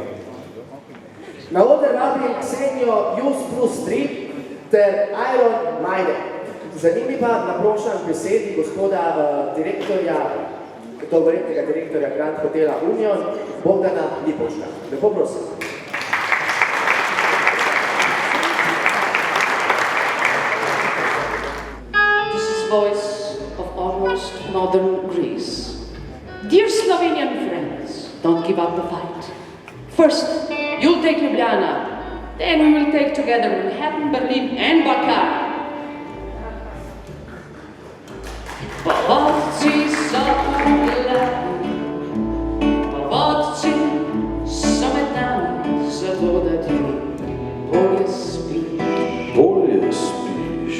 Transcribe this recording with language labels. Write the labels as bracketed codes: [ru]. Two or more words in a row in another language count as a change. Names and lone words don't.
[sl] Na oder vabim Ksenijo Jus plus 3 ter Iron Maiden. Za njimi pa naprošam besedi gospoda direktorja, dolgoletnega direktorja Grand Hotela Union, Bogdana Lipovška. Lepo prosim. [en] This is voice of almost northern Greece. Dear Slovenian friends, don't give up the fight. First, you'll take Ljubljana, then we will take together Manhattan, Berlin, and Bakar. [sl] Povodci so gladni, povodci so metani, zato da ti bolje spiš. Bolje spiš.